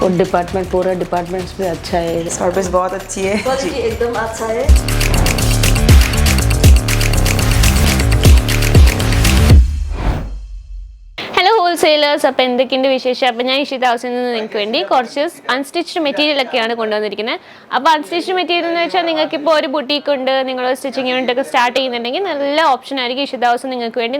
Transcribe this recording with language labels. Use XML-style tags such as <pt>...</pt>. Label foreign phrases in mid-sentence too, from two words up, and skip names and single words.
<hi>और डिपार्टमेंट पूरा डिपार्टमेंट्स भी अच्छा है, सर्विस बहुत अच्छी है, क्वालिटी एकदम अच्छा है।</hi> <en>Hello wholesalers,</en> <ml>അപ്പോൾ എന്തൊക്കെയുണ്ട് വിശേഷം? അപ്പോൾ ഞാൻ ഇഷിത ഹൗസിൽ നിന്ന് നിങ്ങൾക്ക് വേണ്ടി കുറച്ച് അൺസ്റ്റിച്ച്ഡ് മെറ്റീരിയലൊക്കെയാണ് കൊണ്ടുവന്നിരിക്കുന്നത്. അപ്പോൾ</ml> <en>unstitched material</en> <ml>എന്ന് വെച്ചാൽ നിങ്ങൾക്കിപ്പോൾ ഒരു ബുട്ടീക്ക് ഉണ്ട്, നിങ്ങൾ സ്റ്റിച്ചിങ് യൂണിറ്റൊക്കെ സ്റ്റാർട്ട് ചെയ്യുന്നുണ്ടെങ്കിൽ നല്ല ഓപ്ഷൻ ആയിരിക്കും ഇഷിത ഹൗസ് നിങ്ങൾക്ക് വേണ്ടി.</ml>